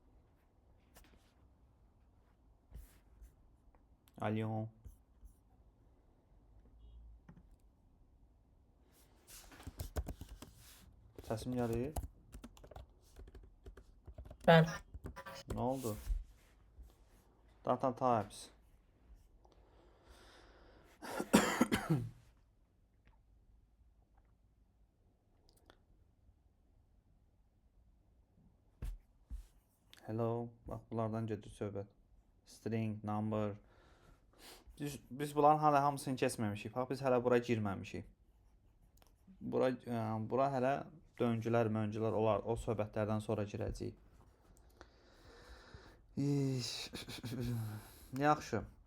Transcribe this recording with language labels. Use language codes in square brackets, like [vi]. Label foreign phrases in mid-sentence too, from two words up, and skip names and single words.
[az] Alyon. Səsim gəlir? Ben. Nə oldu? [en] Data types. Hello. [az] Bax, bunlardan gedir söhbət. [en] String, number. [az] Biz bunların hələ hamısını keçməmişik. Bax, biz hələ bura girməmişik. Bura hələ döngülər, möngülər olar. O söhbətlərdən sonra girəcəyik. Yaxşı.